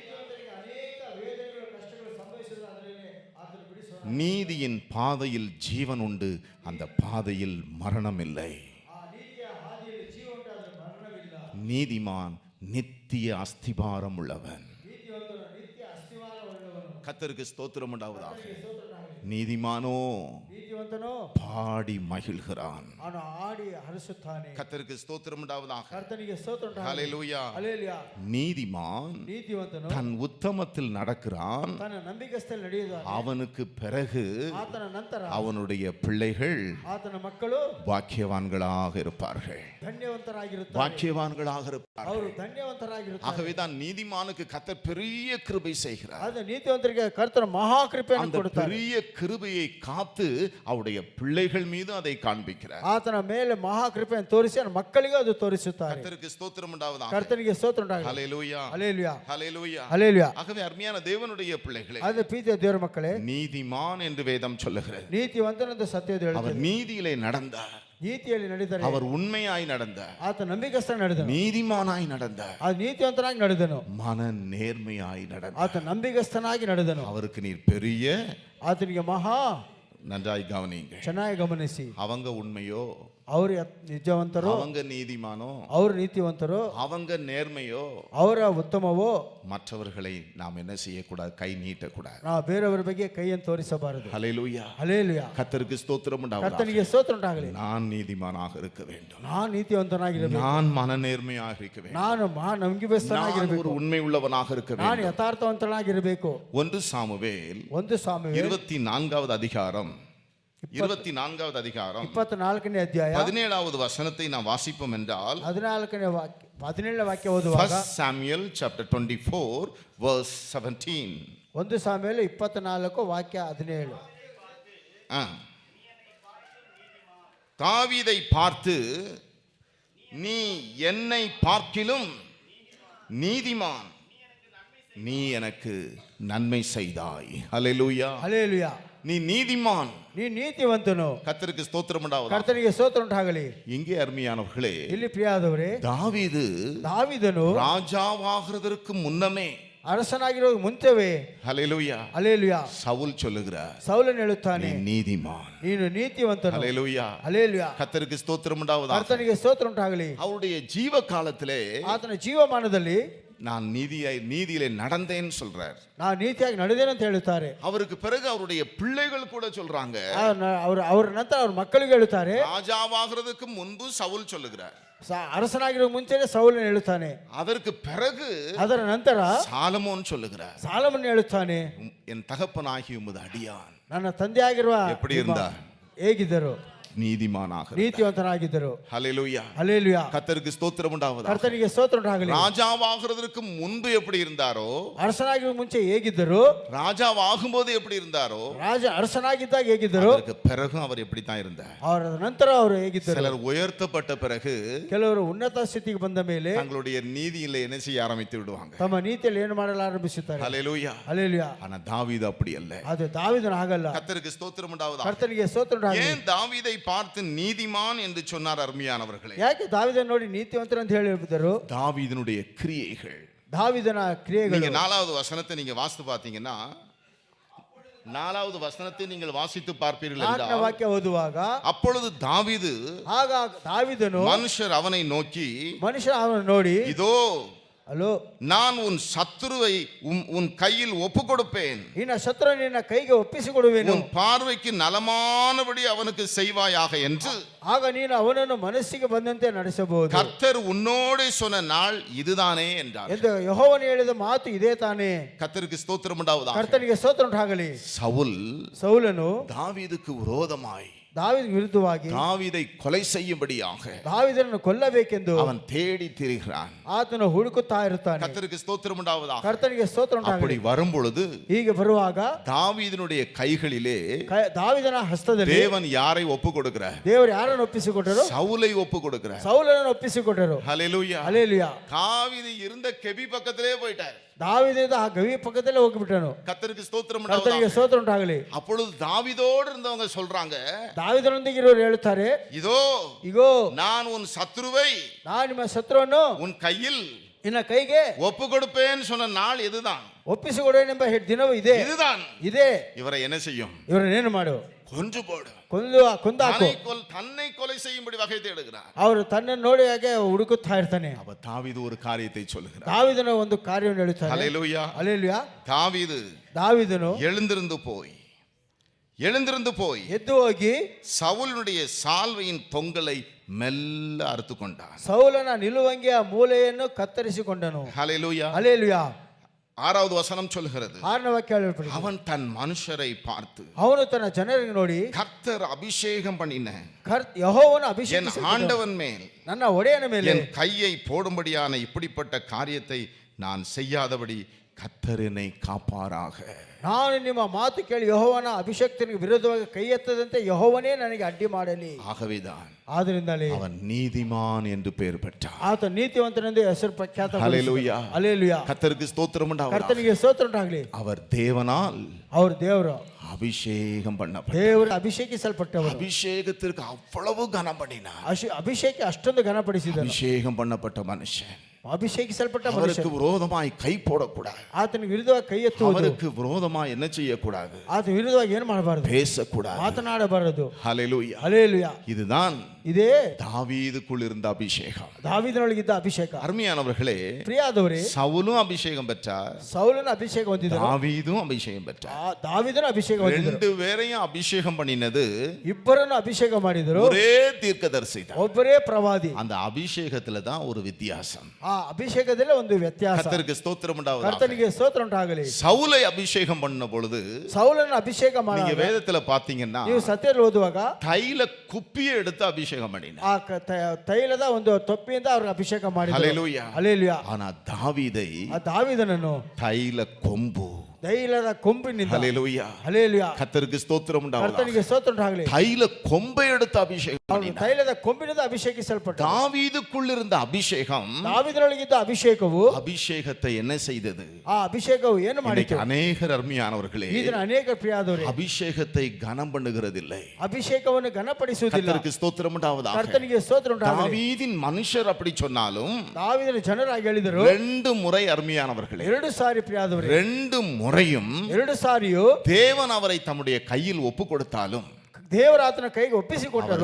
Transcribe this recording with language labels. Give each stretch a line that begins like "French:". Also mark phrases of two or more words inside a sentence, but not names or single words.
Tamil: நீதியின் பாதையில் ஜீவன் உண்டு, அந்த பாதையில் மரணம் இல்லை. நீதிமான் நித்திய அஸ்திபாரம் உள்ளவன். கர்த்தருக்கு ஸ்தோத்திரம் உண்டாவதாக. நீதிமானோ
Kannada: ನೀತಿವಂತನು
Tamil: பாடி மகிழ்கிறான்.
Kannada: ಅವನು ಆಡಿ ಹರಿಸುತ್ತಾನೆ.
Tamil: கர்த்தருக்கு ஸ்தோத்திரம் உண்டாவதாக.
Kannada: ಕರ್ತನಿಗೆ ಸ್ತೋತ್ರ ಉಂಟಾಗಲಿ.
Tamil: ஹல்லேலூயா.
Kannada: ಹಲ್ಲೆಲೂಯಾ.
Tamil: நீதிமான்
Kannada: ನೀತಿವಂತನು
Tamil: தன் உத்தமத்தில் நடக்கிறான்.
Kannada: ತನ್ನ ನಂಬಿಗಸ್ತಲ್ಲಿ ನಡೆಯುತ್ತಾನೆ.
Tamil: அவனுக்கு பிறகு
Kannada: ಆತನ ನಂತರ
Tamil: அவனுடைய பிள்ளைகள்
Kannada: ಆತನ ಮಕ್ಕಳು
Tamil: பாக்கியவான்களாக இருப்பார்கள்.
Kannada: ಧನ್ಯವಂತರಾಗಿರುತ್ತಾರೆ.
Tamil: பாக்கியவான்களாக இருப்பார்கள்.
Kannada: ಅವರು ಧನ್ಯವಂತರಾಗಿರುತ್ತಾರೆ.
Tamil: ஆகவேதான் நீதிமானுக்கு கர்த்தர் பெரிய கிருபை செய்கிறார்.
Kannada: ಆದ ನೀತಿವಂತರಿಗೆ ಕರ್ತನ ಮಹಾಕೃಪೆಯನ್ನು
Tamil: அந்த
Kannada: ಕೊಡುತ್ತಾರೆ.
Tamil: பெரிய கிருபையை காத்து அவருடைய பிள்ளைகள் மீது அதை காண்பிக்கிறார்.
Kannada: ಆತನ ಮೇಲೆ ಮಹಾಕೃಪೆಯನ್ನು ತೋರಿಸಿ ಅವನ ಮಕ್ಕಳಿಗೂ ಅದು ತೋರಿಸುತ್ತಾರೆ.
Tamil: கர்த்தருக்கு ஸ்தோத்திரம் உண்டாவதாக.
Kannada: ಕರ್ತನಿಗೆ ಸ್ತೋತ್ರ ಉಂಟಾಗಲಿ.
Tamil: ஹல்லேலூயா.
Kannada: ಹಲ್ಲೆಲೂಯಾ.
Tamil: ஹல்லேலூயா.
Kannada: ಹಲ್ಲೆಲೂಯಾ.
Tamil: ஆகவே அருமையான தேவனுடைய பிள்ளைகளே,
Kannada: ಆದ ಪ್ರೀತಿಯ ದೇವರ ಮಕ್ಕಳೇ,
Tamil: நீதிமான் என்று வேதம் சொல்லுகிறது.
Kannada: ನೀತಿವಂತನೆಂದು ಸತ್ಯದ
Tamil: அவர்
Kannada: ಹೇಳುತ್ತದೆ.
Tamil: நீதியிலே நடந்தார்.
Kannada: ನೀತಿಯಲ್ಲಿ ನಡೆದರೆ
Tamil: அவர் உண்மையாய் நடந்தார்.
Kannada: ಆತ ನಂಬಿಗಸ್ತ ನಡೆದನು.
Tamil: நீதிமானாய் நடந்தார்.
Kannada: ಆ ನೀತಿವಂತನಾಗಿ ನಡೆದನು.
Tamil: மன நேர்மையாய் நடந்தார்.
Kannada: ಆತ ನಂಬಿಗಸ್ತನಾಗಿ ನಡೆದನು.
Tamil: அவருக்கு நீர் பெரிய,
Kannada: ಆತನಿಗೆ ಮಹಾ,
Tamil: நன்றாய் கவனிங்க,
Kannada: ಚೆನ್ನಾಗಿ ಗಮನಿಸಿ,
Tamil: அவங்க உண்மையோ,
Kannada: ಅವರು ನಿಜವಂತರು,
Tamil: அவங்க நீதிமானோ,
Kannada: ಅವರು ನೀತಿವಂತರು,
Tamil: அவங்க நேர்மையோ,
Kannada: ಅವರ ಉತ್ತಮವೋ,
Tamil: மற்றவர்களை நாம் என்ன செய்யக்கூடாது? கை நீட்டக்கூடாது.
Kannada: ನಾವು ಬೇರೆಯವರ ಬಗ್ಗೆ ಕೈಯನ್ನು ತೋರಿಸಬಾರದು.
Tamil: ஹல்லேலூயா.
Kannada: ಹಲ್ಲೆಲೂಯಾ.
Tamil: கர்த்தருக்கு ஸ்தோத்திரம் உண்டாவதாக.
Kannada: ಕರ್ತನಿಗೆ ಸ್ತೋತ್ರ ಉಂಟಾಗಲಿ.
Tamil: நான் நீதிமானாக இருக்க வேண்டும்.
Kannada: ನಾನು ನೀತಿವಂತನಾಗಿರಬೇಕು.
Tamil: நான் மனநேர்மையாக இருக்க வேண்டும்.
Kannada: ನಾನು ನಂಬಿಗಸ್ತನಾಗಿರಬೇಕು.
Tamil: ஒரு உண்மை உள்ளவனாக இருக்க
Kannada: ನಾನು
Tamil: வேண்டும்.
Kannada: ಯಥಾರ್ಥವಂತನಾಗಿರಬೇಕು.
Tamil: 1 சாமுவேல் 1 அதிகாரம் 24வது அதிகாரம்
Kannada: 24ನೇ ಅಧ್ಯಾಯ
Tamil: 17வது வசனத்தை நாம் வாசிப்போம் என்றால்,
Kannada: 14ನೇ ವಾಕ್ಯ 17ನೇ ವಾಕ್ಯ ಓದುವಾಗ,
English: 1 Samuel chapter 24 verse 17.
Kannada: 1 ಸಾಮುವೇಲ 24 ವಾಕ್ಯ 17.
Tamil: தாவீதை பார்த்து, நீ என்னை பார்க்கிலும் நீதிமான், நீ எனக்கு நன்மை செய்தாய். ஹல்லேலூயா.
Kannada: ಹಲ್ಲೆಲೂಯಾ.
Tamil: நீ நீதிமான்,
Kannada: ನೀ ನೀತಿವಂತನು.
Tamil: கர்த்தருக்கு ஸ்தோத்திரம் உண்டாவதாக.
Kannada: ಕರ್ತನಿಗೆ ಸ್ತೋತ್ರ ಉಂಟಾಗಲಿ.
Tamil: இங்கே அருமையானவர்களே,
Kannada: ಇಲ್ಲಿ ಪ್ರಿಯಾದವರೇ, ದಾವೀದನು
Tamil: ராஜாவாகிறதற்கு முன்னமே,
Kannada: ಅರಸನಾಗಿರೋ ಮುಂಚೆವೇ,
Tamil: ஹல்லேலூயா,
Kannada: ಹಲ್ಲೆಲೂಯಾ,
Tamil: சவுல் சொல்லுகிறார்,
Kannada: ಸೌಲನು ಹೇಳುತ್ತಾನೆ,
Tamil: நீ நீதிமான்.
Kannada: ನೀನು ನೀತಿವಂತನು.
Tamil: ஹல்லேலூயா.
Kannada: ಹಲ್ಲೆಲೂಯಾ.
Tamil: கர்த்தருக்கு ஸ்தோத்திரம் உண்டாவதாக.
Kannada: ಕರ್ತನಿಗೆ ಸ್ತೋತ್ರ ಉಂಟಾಗಲಿ.
Tamil: அவருடைய ஜீவ காலத்திலே
Kannada: ಆತನ ಜೀವಮಾನದಲ್ಲಿ
Tamil: நான் நீதியிலே நடந்தேன்னு சொல்றார்.
Kannada: நான் ನೀತಿಯಾಗಿ ನಡೆದೇನೆ ಅಂತ ಹೇಳುತ್ತಾರೆ.
Tamil: அவருக்கு பிறகு அவருடைய பிள்ளைகள் கூட சொல்றாங்க,
Kannada: ಅವರ ನಂತರ ಅವ್ರ ಮಕ್ಕಳಿಗೆ ಹೇಳುತ್ತಾರೆ.
Tamil: ராஜாவாகிறதுக்கு முன்பு சவுல் சொல்லுகிறார்,
Kannada: ಅರಸನಾಗಿರೋ ಮುಂಚೆನೆ ಸೌಲನು ಹೇಳುತ್ತಾನೆ.
Tamil: அதற்கு பிறகு
Kannada: ಅದರ ನಂತರ
Tamil: சாலமோன் சொல்லுகிறார்,
Kannada: ಸಾಲಮನ್ ಹೇಳುತ್ತಾನೆ,
Tamil: என் தகப்பனாகி உமது அடியான்
Kannada: ನನ್ನ ತಂದೆ ಆಗಿರುವ
Tamil: எப்படி இருந்தார்?
Kannada: ಹೇಗಿದ್ದರು?
Tamil: நீதிமானாக,
Kannada: ನೀತಿವಂತನಾಗಿದ್ದರು.
Tamil: ஹல்லேலூயா.
Kannada: ಹಲ್ಲೆಲೂಯಾ.
Tamil: கர்த்தருக்கு ஸ்தோத்திரம் உண்டாவதாக.
Kannada: ಕರ್ತನಿಗೆ ಸ್ತೋತ್ರ ಉಂಟಾಗಲಿ.
Tamil: ராஜாவாகிறதுக்கு முன்பு எப்படி இருந்தாரோ,
Kannada: ಅರಸನಾಗಿರುವ ಮುಂಚೆ ಹೇಗಿದ್ದರು,
Tamil: ராஜாவாகும்போது எப்படி இருந்தாரோ,
Kannada: ಅರಸನಾಗಿದ್ದಾಗ ಹೇಗಿದ್ದರು,
Tamil: அதற்கு பிறகு அவர் எப்படி தான் இருந்தார்?
Kannada: ಅವರ ನಂತರ ಅವರು ಹೇಗಿದ್ದರು?
Tamil: சிலர் உயர்த்தப்பட்ட பிறகு
Kannada: ಕೆಲವರು ಉನ್ನತ ಸ್ಥಿತಿಗೆ ಬಂದ ಮೇಲೆ
Tamil: தங்களுடைய நீதியில என்ன செய்ய ஆரம்பித்து விடுவாங்க.
Kannada: ತಮ್ಮ ನೀತಿಯಲ್ಲಿ ಏನು ಮಾಡಲು ಆರಂಭಿಸುತ್ತಾರೆ.
Tamil: ஹல்லேலூயா.
Kannada: ಹಲ್ಲೆಲೂಯಾ.
Tamil: ஆனா தாவீது அப்படி அல்ல.
Kannada: ಅದು ದಾವೀದನ ಹಾಗಲ್ಲ.
Tamil: கர்த்தருக்கு ஸ்தோத்திரம் உண்டாவதாக.
Kannada: ಕರ್ತನಿಗೆ ಸ್ತೋತ್ರ ಉಂಟಾಗಲಿ.
Tamil: ஏன் தாவீதை பார்த்து நீதிமான் என்று சொன்னார்? அருமையானவர்களே,
Kannada: ಯಾಕೆ ದಾವೀದನ ನೋಡಿ ನೀತಿವಂತರು ಅಂತ ಹೇಳಿದರು?
Tamil: தாவீதினுடைய கிரியைகள்.
Kannada: ದಾವೀದನ ಕ್ರಿಯೆಗಳು.
Tamil: நீங்க 4வது வசனத்தை நீங்க வாசித்து பார்த்தீங்கன்னா, 4வது வசனத்தை நீங்கள் வாசித்து பார்ப்பீர்கள்
Kannada: 4ನೇ
Tamil: என்றால்,
Kannada: ವಾಕ್ಯ ಓದುವಾಗ
Tamil: அப்பொழுது தாவீது
Kannada: ಆಗ ದಾವೀದನು
Tamil: மனுஷர் அவனை நோக்கி,
Kannada: ಮನುಷ್ಯ ಅವನು ನೋಡಿ,
Tamil: இதோ
Kannada: ಅಲೋ
Tamil: நான் உன் சத்துருவை உன் கையில் ஒப்பு கொடுப்பேன்,
Kannada: ನಿನ್ನ ಶತ್ರು ನಿನ್ನ ಕೈಗೆ ಒಪ್ಪಿಸಿಕೊಡುವೆನು,
Tamil: உன் பார்வைக்கு நலமானபடி அவனுக்கு செய்வாயாக என்று
Kannada: ಆಗ ನೀನು ಅವನನ್ನು ಮನಸ್ಸಿಗೆ ಬಂದಂತೆ ನಡೆಸಬಹುದು
Tamil: கர்த்தர் உன்னோடே சொன்ன நாள் இதுதானே என்றார்.
Kannada: ಎಂದು ಯೆಹೋವನು ಹೇಳಿದ ಮಾತು ಇದೇ ತಾನೇ.
Tamil: கர்த்தருக்கு ஸ்தோத்திரம் உண்டாவதாக.
Kannada: ಕರ್ತನಿಗೆ ಸ್ತೋತ್ರ ಉಂಟಾಗಲಿ.
Tamil: சவுல்
Kannada: ಸೌಲನು
Tamil: தாவீதுக்கு விரோதமாய்
Kannada: ದಾವೀದನಿಗೆ ವಿರುದ್ಧವಾಗಿ
Tamil: தாவீதை கொலை செய்யும்படியாக
Kannada: ದಾವೀದನನ್ನು ಕೊಲ್ಲಬೇಕೆಂದು
Tamil: அவன் தேடி திரிகிறான்.
Kannada: ಆತನು ಹುಡುಕುತ್ತಾ ಇರುತ್ತಾನೆ.
Tamil: கர்த்தருக்கு ஸ்தோத்திரம் உண்டாவதாக.
Kannada: ಕರ್ತನಿಗೆ ಸ್ತೋತ್ರ
Tamil: அப்படி
Kannada: ಉಂಟಾಗಲಿ.
Tamil: வரும் பொழுது
Kannada: ಹೀಗೆ ಬರುವಾಗ
Tamil: தாவீதினுடைய கைகளிலே
Kannada: ದಾವೀದನ ಹಸ್ತದಲ್ಲಿ
Tamil: தேவன் யாரை ஒப்பு கொடுக்கிறார்?
Kannada: ದೇವರು ಯಾರನ್ನು ಒಪ್ಪಿಸಿಕೊಟ್ಟರು?
Tamil: சவுலை ஒப்பு கொடுக்கிறார்.
Kannada: ಸೌಲನನ್ನು ಒಪ್ಪಿಸಿಕೊಟ್ಟರು.
Tamil: ஹல்லேலூயா.
Kannada: ಹಲ್ಲೆಲೂಯಾ.
Tamil: தாவீது இருந்த கெபி பக்கத்திலே போயிட்டார்.
Kannada: ದಾವೀದದ ಆ ಗವಿ ಪಕ್ಕದಲ್ಲೇ ಹೋಗಿಬಿಟ್ಟನು.
Tamil: கர்த்தருக்கு ஸ்தோத்திரம்
Kannada: ಕರ್ತನಿಗೆ
Tamil: உண்டாவதாக.
Kannada: ಸ್ತೋತ್ರ ಉಂಟಾಗಲಿ.
Tamil: அப்பொழுது தாவீதோடு இருந்தவங்க சொல்றாங்க,
Kannada: ದಾವೀದನೊಂದಿಗೆ ಇರೋರು ಹೇಳುತ್ತಾರೆ,
Tamil: இதோ
Kannada: ಇಗೋ
Tamil: நான் உன் சத்துருவை
Kannada: ನಾನು ನಿಮ್ಮ ಶತ್ರುವನ್ನು
Tamil: உன் கையில்
Kannada: ನಿನ್ನ ಕೈಗೆ
Tamil: ஒப்பு கொடுப்பேன்னு சொன்ன நாள் இதுதான்.
Kannada: ಒಪ್ಪಿಸಿಕೊಡುವೆನೆಂಬ ದಿನವೂ ಇದೆ.
Tamil: இதுதான்.
Kannada: ಇದೆ.
Tamil: இவரை என்ன செய்யும்?
Kannada: ಇವರನ್ನೇನು ಮಾಡು?
Tamil: கொன்று போடு.
Kannada: ಕೊಂದಾಕು.
Tamil: தன்னை கொலை செய்யும்படி வகை தேடுகிறார்.
Kannada: ಅವರು ತನ್ನನ್ನು ನೋಡಿ ಹಾಗೆ ಹುಡುಕುತ್ತಾ ಇರ್ತಾನೆ.
Tamil: அப்ப தாவீது ஒரு காரியத்தை சொல்லுகிறார்.
Kannada: ದಾವೀದನ ಒಂದು ಕಾರ್ಯವನ್ನು ಹೇಳುತ್ತಾನೆ.
Tamil: ஹல்லேலூயா.
Kannada: ಹಲ್ಲೆಲೂಯಾ.
Tamil: தாவீது எழுந்திருந்து போய்
Kannada: ಎದ್ದು ಹೋಗಿ
Tamil: சவுலுடைய சால்வையின் தொங்கலை மெல்ல அறுத்து கொண்டான்.
Kannada: ಸೌಲನ ನಿಲುವಂಗಿಯ ಮೂಲೆಯನ್ನು ಕತ್ತರಿಸಿಕೊಂಡನು.
Tamil: ஹல்லேலூயா.
Kannada: ಹಲ್ಲೆಲೂಯಾ.
Tamil: 6வது வசனம் சொல்கிறது,
Kannada: 6ನೇ ವಾಕ್ಯ ಹೇಳಲ್ಪಟ್ಟಿದೆ.
Tamil: அவன் தன் மனுஷரை பார்த்து,
Kannada: ಅವನು ತನ್ನ ಜನರಿಗೆ ನೋಡಿ,
Tamil: கர்த்தர் அபிஷேகம் பண்ணின
Kannada: ಯೆಹೋವನು
Tamil: என்
Kannada: ಅಭಿಷೇಕಿಸಿದ
Tamil: ஆண்டவன் மேல்
Kannada: ನನ್ನ ಒಡೆಯನ ಮೇಲೆ
Tamil: என் கையை போடும்படியான இப்படிப்பட்ட காரியத்தை நான் செய்யாதபடி கர்த்தர் என்னை காப்பாராக.
Kannada: ನಾನು ನಿಮ್ಮ ಮಾತು ಕೇಳಿ ಯೆಹೋವನ ಅಭಿಷೇಕ್ತನಿಗೆ ವಿರುದ್ಧವಾಗಿ ಕೈ ಎತ್ತದಂತೆ ಯೆಹೋವನೇ ನನಗೆ ಅಡ್ಡಿ ಮಾಡಲಿ.
Tamil: ஆகவேதான்
Kannada: ಆದ್ದರಿಂದಲೇ
Tamil: அவன் நீதிமான் என்று பெயர் பெற்றான்.
Kannada: ಆತ ನೀತಿವಂತನೆಂದು ಹೆಸರು ಪ್ರಖ್ಯಾತ.
Tamil: ஹல்லேலூயா.
Kannada: ಹಲ್ಲೆಲೂಯಾ.
Tamil: கர்த்தருக்கு ஸ்தோத்திரம் உண்டாவதாக.
Kannada: ಕರ್ತನಿಗೆ ಸ್ತೋತ್ರ ಉಂಟಾಗಲಿ.
Tamil: அவர் தேவனால்
Kannada: ಅವರು ದೇವರು
Tamil: அபிஷேகம் பண்ணப்பட்டார்.
Kannada: ದೇವರು ಅಭಿಷೇಕಿಸಲ್ಪಟ್ಟವರು.
Tamil: அபிஷேகத்திற்கு அவ்வளவு கனம் பண்ணினார்.
Kannada: ಅಭಿಷೇಕ ಅಷ್ಟೊಂದು ಘನಪಡಿಸಿದರು.
Tamil: அபிஷேகம் பண்ணப்பட்ட மனுஷன்
Kannada: ಅಭಿಷೇಕಿಸಲ್ಪಟ್ಟ
Tamil: அவருக்கு
Kannada: ಮನುಷ್ಯ
Tamil: விரோதமாய் கை போடக்கூடாது.
Kannada: ಆತನಿಗೆ ವಿರುದ್ಧವಾಗಿ ಕೈ ಎತ್ತುವುದು,
Tamil: அவருக்கு விரோதமாய் என்ன செய்யக்கூடாது?
Kannada: ಆತ ವಿರುದ್ಧವಾಗಿ ಏನು ಮಾಡಬಾರದು?
Tamil: பேசக்கூடாது.
Kannada: ಮಾತನಾಡಬಾರದು.
Tamil: ஹல்லேலூயா.
Kannada: ಹಲ್ಲೆಲೂಯಾ.
Tamil: இதுதான்
Kannada: ಇದೇ
Tamil: தாவீதுக்குள் இருந்த அபிஷேகம்.
Kannada: ದಾವೀದನೊಳಗಿದ್ದ ಅಭಿಷೇಕ.
Tamil: அருமையானவர்களே,
Kannada: ಪ್ರಿಯಾದವರೇ,
Tamil: சவுலும் அபிஷேகம் பெற்றார்,
Kannada: ಸೌಲನ ಅಭಿಷೇಕ ಹೊಂದಿದರು,
Tamil: தாவீதும் ಅಭಿಷೇகம் பெற்றார்.
Kannada: ದಾವೀದನ ಅಭಿಷೇಕ ಹೊಂದಿದರು.
Tamil: ரெண்டு பேரையும் அபிஷேகம் பண்ணினது
Kannada: ಇಬ್ಬರನ್ನು ಅಭಿಷೇಕ ಮಾಡಿದರು.
Tamil: ஒரே தீர்க்கதரிசி தான்.
Kannada: ಒಬ್ಬರೇ ಪ್ರವಾದಿ.
Tamil: அந்த ಅಭಿಷೇகத்துல தான் ஒரு வித்தியாசம்.
Kannada: ಆ ಅಭಿಷೇಕದಲ್ಲೇ ಒಂದು ವ್ಯತ್ಯಾಸ.
Tamil: கர்த்தருக்கு ஸ்தோத்திரம் உண்டாவதாக.
Kannada: ಕರ್ತನಿಗೆ ಸ್ತೋತ್ರ ಉಂಟಾಗಲಿ.
Tamil: சவுலை அபிஷேகம் பண்ண பொழுது
Kannada: ಸೌಲನ ಅಭಿಷೇಕ
Tamil: நீங்க
Kannada: ಮಾಡಿದಾಗ
Tamil: வேதத்துல பாத்தீங்கன்னா
Kannada: ನೀವು ಸತ್ಯದಲ್ಲಿ ಓದುವಾಗ
Tamil: தைல குப்பியை எடுத்து அபிஷேகம் பண்ணினார்.
Kannada: ಆ ತೈಲದ ಒಂದು ತೊಪ್ಪಿಯಿಂದ ಅವ್ರಿಗೆ ಅಭಿಷೇಕ ಮಾಡಿದರು.
Tamil: ஹல்லேலூயா.
Kannada: ಹಲ್ಲೆಲೂಯಾ.
Tamil: ஆனா தாவீதை
Kannada: ಆ ದಾವೀದನನ್ನು
Tamil: தைல கொம்பு.
Kannada: ತೈಲದ ಕೊಂಬಿನಿಂದ.
Tamil: ஹல்லேலூயா.
Kannada: ಹಲ್ಲೆಲೂಯಾ.
Tamil: கர்த்தருக்கு ஸ்தோத்திரம் உண்டாவதாக.
Kannada: ಕರ್ತನಿಗೆ ಸ್ತೋತ್ರ ಉಂಟಾಗಲಿ.
Tamil: தைல கொம்பை எடுத்து அபிஷேகம்
Kannada: ಅವನು
Tamil: பண்ணினார்.
Kannada: ತೈಲದ ಕೊಂಬಿನಿಂದ ಅಭಿಷೇಕಿಸಲ್ಪಟ್ಟ.
Tamil: தாவீதுக்குள் இருந்த அபிஷேகம்
Kannada: ದಾವೀದನೊಳಗಿದ್ದ ಅಭಿಷೇಕವು
Tamil: அபிஷேகத்தை என்ன செய்தது?
Kannada: ಆ ಅಭಿಷೇಕವು ಏನು
Tamil: இன்னைக்கு
Kannada: ಮಾಡಿತು?
Tamil: அநேகர் அருமையானவர்களே,
Kannada: ಇದನ್ನ ಅನೇಕ ಪ್ರಿಯಾದವರೇ
Tamil: அபிஷேகத்தை கனம் பண்ணுகிறதில்லை.
Kannada: ಅಭಿಷೇಕವನ್ನು ಘನಪಡಿಸುವುದಿಲ್ಲ.
Tamil: கர்த்தருக்கு ஸ்தோத்திரம் உண்டாவதாக.
Kannada: ಕರ್ತನಿಗೆ ಸ್ತೋತ್ರ ಉಂಟಾಗಲಿ.
Tamil: தாவீதின் மனுஷர் அப்படி சொன்னாலும்
Kannada: ದಾವೀದನ ಜನರಾಗಿ ಹೇಳಿದರು.
Tamil: 2 முறை அருமையானவர்களே,
Kannada: 2 ಸಾರಿ ಪ್ರಿಯಾದವರೇ,
Tamil: 2 முறையும்
Kannada: 2 ಸಾರಿಯೂ
Tamil: தேவன் அவரை தம்முடைய கையில் ஒப்பு கொடுத்தாலும்
Kannada: ದೇವರ ಆತನ ಕೈಗೆ ಒಪ್ಪಿಸಿಕೊಟ್ಟರು.